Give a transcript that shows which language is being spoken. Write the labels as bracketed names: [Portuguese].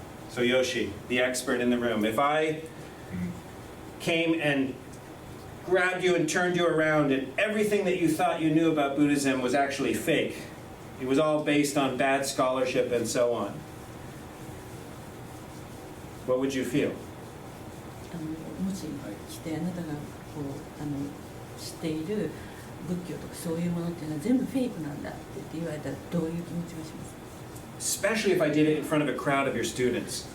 [English] So Yoshi, the expert in the room, if I came and grabbed you and turned you around and everything that you thought you knew about Buddhism was actually fake, it was all based on bad scholarship and so on, what would you feel? [Japanese] もし来てあなたがこう知っている仏教とかそういうものっていうのは全部フェイクなんだって言われたらどういう気持ちがしますか [English] Especially if I did it in front of a crowd of your students.